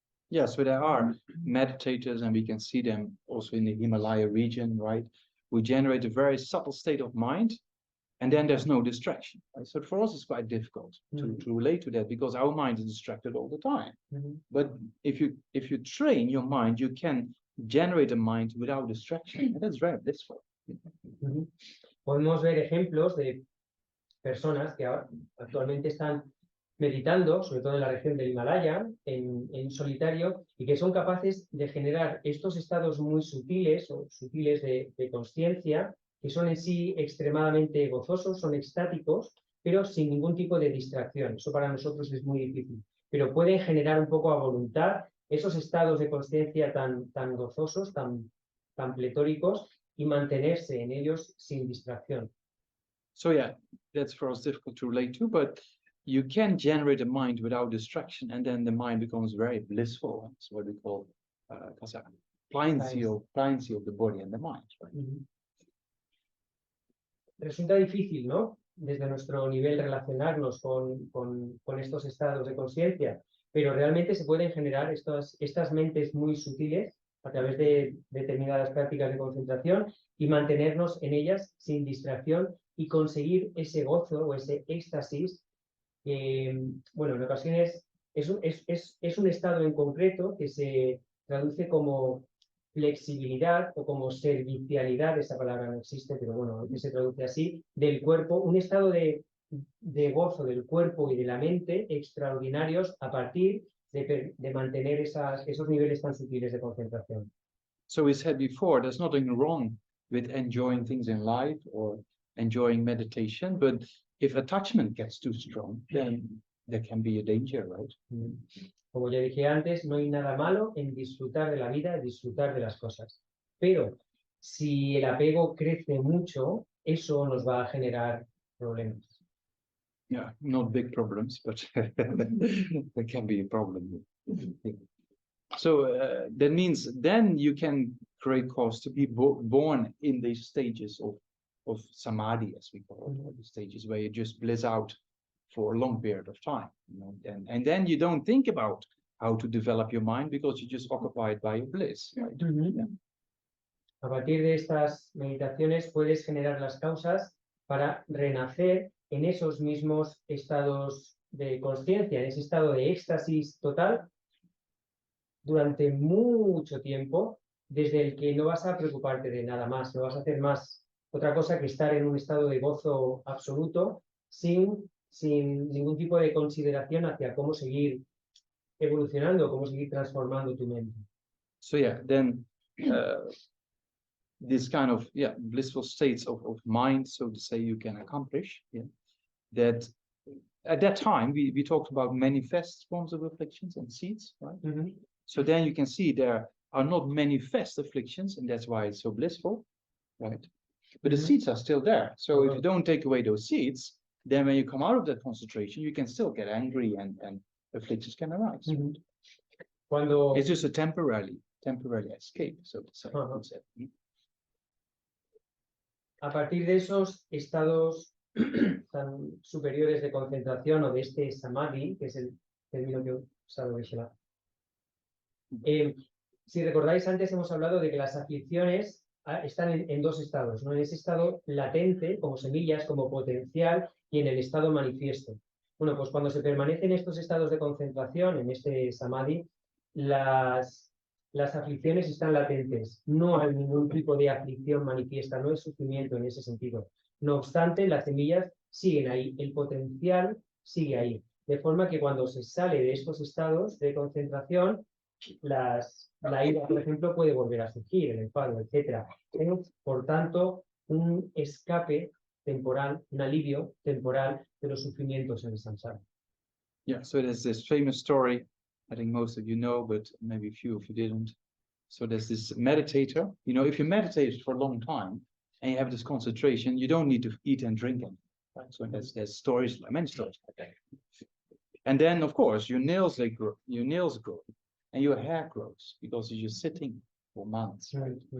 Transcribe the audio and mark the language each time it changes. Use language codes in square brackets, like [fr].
[en] Yeah, so there are meditators and we can see them also in the Himalaya region, right? We generate a very subtle state of mind and then there's no distraction. Right? So for us it's quite difficult to relate to that because our mind is distracted all the time. But if you train your mind, you can generate a mind without distraction, and that's very blissful. Ujú. [es] Podemos ver ejemplos de personas que actualmente están meditando, sobre todo en la región del Himalaya, en solitario, y que son capaces de generar estos estados muy sutiles o sutiles de consciencia, que son en sí extremadamente gozosos, son extáticos, pero sin ningún tipo de distracción. Eso para nosotros es muy difícil, pero pueden generar un poco a voluntad esos estados de consciencia tan gozosos, tan pletóricos, y mantenerse en ellos sin distracción. [en] So yeah, that's for us difficult to relate to, but you can generate a mind without distraction, and then the mind becomes very blissful. It's what we call pliancy of the body and the mind. Right? [es] Resulta difícil, ¿no? Desde nuestro nivel relacionarnos con estos estados de conciencia, pero realmente se pueden generar estas mentes muy sutiles a través de determinadas prácticas de concentración y mantenernos en ellas sin distracción y conseguir ese gozo o ese éxtasis que, bueno, en ocasiones es un estado en concreto que se traduce como flexibilidad o como servicialidad, esa palabra no existe, pero bueno, que se traduce así, del cuerpo, un estado de gozo del cuerpo y de la mente extraordinarios a partir de mantener esos niveles tan sutiles de concentración. [en] So we said before, there's nothing wrong with enjoying things in life or enjoying meditation, but if attachment gets too strong, then there can be a danger, right? [es] Como ya dije antes, no hay nada malo en disfrutar de la vida, disfrutar de las cosas. Pero si el apego crece mucho, eso nos va a generar problemas. [en] Yeah, not big problems, but there can be a problem. So that means then you can create cause to be born in these stages of samadhi, as we call it, the stages where you just bliss out for a long period of time, you know, and then you don't think about how to develop your mind because you're just occupied by your bliss. Right? Yeah. [es] A partir de estas meditaciones puedes generar las causas para renacer en esos mismos estados de conciencia, en ese estado de éxtasis total durante mucho tiempo, desde el que no vas a preocuparte de nada más, no vas a hacer más otra cosa que estar en un estado de gozo absoluto sin ningún tipo de consideración hacia cómo seguir evolucionando, cómo seguir transformando tu mente. [en] So yeah, then this kind of blissful states of mind, so to say, you can accomplish. Yeah, that at that time we talked about manifest forms of afflictions and seeds, right? So then you can see there are not manifest afflictions, and that's why it's so blissful, right? But the seeds are still there. So if you don't take away those seeds, then when you come out of that concentration, you can still get angry and afflictions can arise. [es] Cuando [en] it's just a temporary escape, so to say. [es] A partir de esos estados tan superiores de concentración o de este samadhi, que es el término que he usado de Shela. Si recordáis, antes hemos hablado de que las aflicciones están en dos estados, ¿no? En ese estado latente, como semillas, como potencial, y en el estado manifiesto. Bueno, pues cuando se permanecen estos estados de concentración, en este samadhi, las aflicciones están latentes. No hay ningún tipo de aflicción manifiesta, no hay sufrimiento en ese sentido. No obstante, las semillas siguen ahí, el potencial sigue ahí. De forma que cuando se sale de estos estados de concentración, la ira, por ejemplo, puede volver a surgir, el enfado, etc. Es, por tanto, un escape temporal, un alivio temporal de los sufrimientos en el samsara. [en] Yeah, so there's this famous story, I think most of you know, but maybe a few of you didn't. So there's this meditator, you know, if you meditate for a long time and you have this concentration, you don't need to eat and drink anything, right? So there's stories, many stories like that. And then, of course, your nails grow, and your hair grows because you're just sitting for months, right?